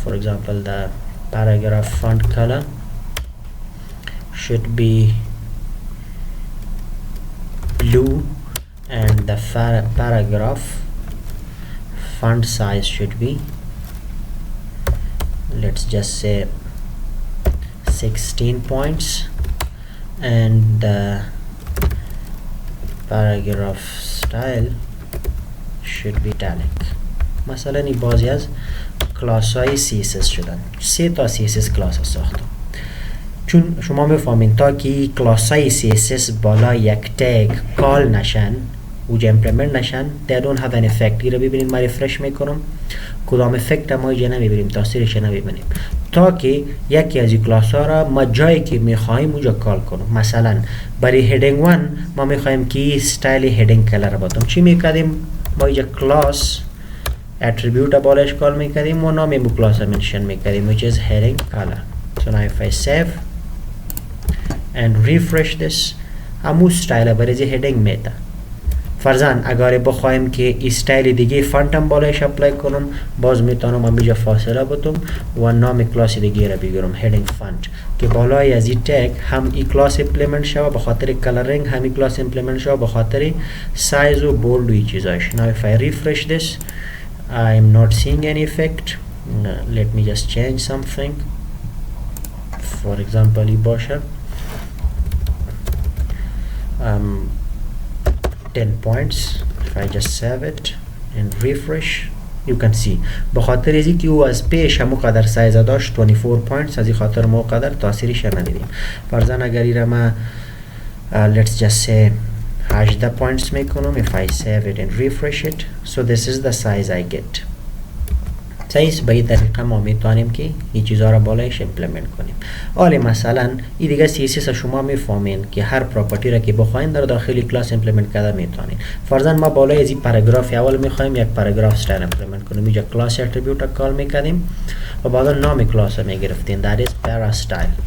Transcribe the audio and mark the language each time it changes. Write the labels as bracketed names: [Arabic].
[English] for example the paragraph font color should be blue and the paragraph font size should be, let's just say 16 points, and the paragraph style should be italic. [Persian] مثلا این بازی از کلاس های CSS شدن. 3 تا CSS کلاس ساختم. چون شما میفهمین تا که کلاس های CSS بالا یک تگ کال نشن اوجا امپلیمنت نشن [English] they don't have an effect. [Persian] این رو ببینید ما ریفرش میکنم کدام افکت ما اینجا نمیبینیم، تاثیرش نمیبینیم تا که یکی از این کلاس ها را ما جایی که میخوایم اونجا کال کنم. مثلا برای هیدینگ 1 ما میخوایم که استایل هیدینگ کلر باتم. چی میکردیم؟ ما اینجا کلاس اتریبیوت بالش کال میکردیم و نام این کلاس منشن میکردیم [English] which is heading color. so now if I save and refresh this [Persian] همون استایل برای هیدینگ میده. فرضاً اگر بخوایم که استایل دیگه فانتم بالایش اپلای کنم باز میتونم همینجا فاصله بدم و نام کلاس دیگه را بگیرم heading font که بالای از این تگ هم این کلاس امپلیمنت شود به خاطر کلرینگ، همین کلاس امپلیمنت شود به خاطر سایز و بولد و این چیزاش. [English] now if I refresh this I'm not seeing any effect. let me just change something. for example [Persian] این باشه [English] 10 points. if I just save it and refresh. you can see [Persian] بخاطر ازی که او از پیش همو قدر سایز داشت 24 points از این خاطر ما قدر تاثیرش ندیدیم. فرضاً اگر ایره ما [English] let's just say 18 points [Persian] میکنم [English] if I save it and refresh it, so this is the size I get. [Persian] صحیح. به این طریقه ما میتونیم که این چیزها را بالایش امپلیمنت کنیم. حالا مثلا این دیگه CSS شما میفهمین که هر پراپرتی را که بخواین در داخل کلاس امپلیمنت کرده میتونین. فرضاً ما بالای از این پاراگراف اول میخوایم یک پاراگراف استایل امپلیمنت کنیم. اینجا کلاس اتریبیوت را کال میکردیم و بعدا نام کلاس را میگرفتیم [English] that is para style.